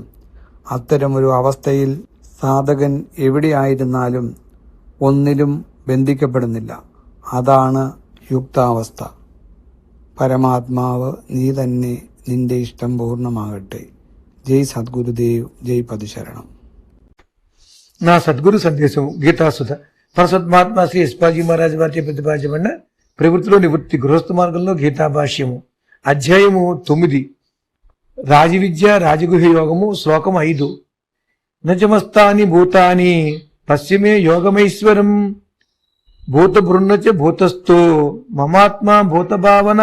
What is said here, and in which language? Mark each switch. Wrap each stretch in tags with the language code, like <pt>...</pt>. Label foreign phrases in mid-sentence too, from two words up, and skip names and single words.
<ml>അത്തരമൊരു അവസ്ഥയിൽ സാധകൻ എവിടെയായിരുന്നാലും ഒന്നിലും ബന്ധിക്കപ്പെടുന്നില്ല. അതാണ് യുക്താവസ്ഥ. പരമാത്മാവ് നീ തന്നെ, നിന്റെ ഇഷ്ടം പൂർണ്ണമാകട്ടെ. ജയ് സദ്ഗുരുദേവ്, ജയ് പതിശരണം.</ml> <te>నా సద్గురు సందేశం గీతాసుధ పరసద్మాత్మ శ్రీ ఎస్పాజీ మహారాజ్ వారి ప్రతిపాదించబడిన ప్రవృత్తిలో నివృత్తి గృహస్థ మార్గంలో గీతా భాష్యము అధ్యాయము 9 రాజవిద్య రాజగుహ యోగము శ్లోకం 5.</te> <sa>నచమస్తాని భూతాని పశ్చిమే యోగమైశ్వరం భూత బృన్నచ భూతస్థో మమాత్మ భూత భావన.</sa>